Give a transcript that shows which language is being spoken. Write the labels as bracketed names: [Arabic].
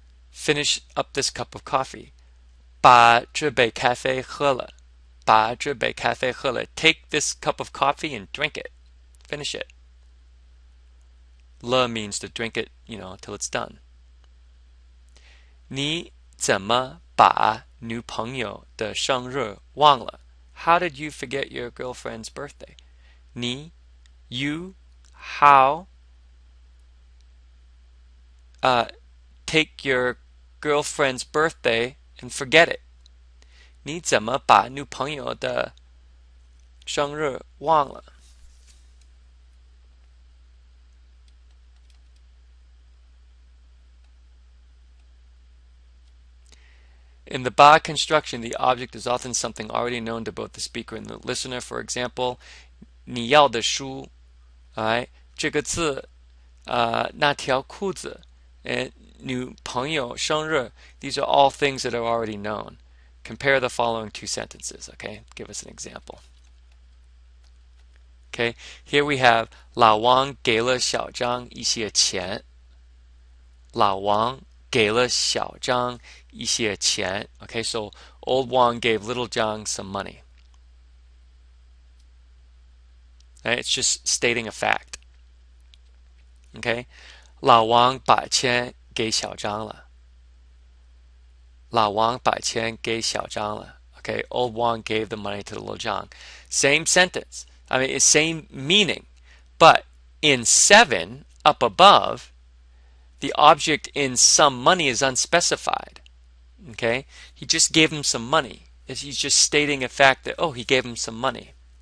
[English] Finish up this cup of coffee. [Chinese] 把这杯咖啡喝了.把这杯咖啡喝了. [English] Take this cup of coffee and drink it. Finish it. 了 means to drink it, till it's done. [Chinese] 你怎么把女朋友的生日忘了? [English] How did you forget your girlfriend's birthday? 你 you how take your girlfriend's birthday and forget it. [Chinese] 你怎么把女朋友的生日忘了? [English] In the ba construction, the object is often something already known to both the speaker and the listener. For example, [Chinese] 你要的书, [English] alright, [Chinese] 这个字, 那条裤子, [English] and [Chinese] 女朋友生日. [English] These are all things that are already known. Compare the following two sentences, okay? Give us an example. Okay, here we have [Chinese] 老王给了小张一些钱. 老王给了小张一些钱. [English] Okay, so old Wang gave little Zhang some money. Okay, it's just stating a fact. [Chinese] Okay, 老王把钱给小张了. 老王把钱给小张了. [English] Okay, old Wang gave the money to the little Zhang. Same sentence. I mean, it's same meaning. But in 7, up above, the object in some money is unspecified. Okay, he just gave him some money. He's just stating a fact that, oh, he gave him some money.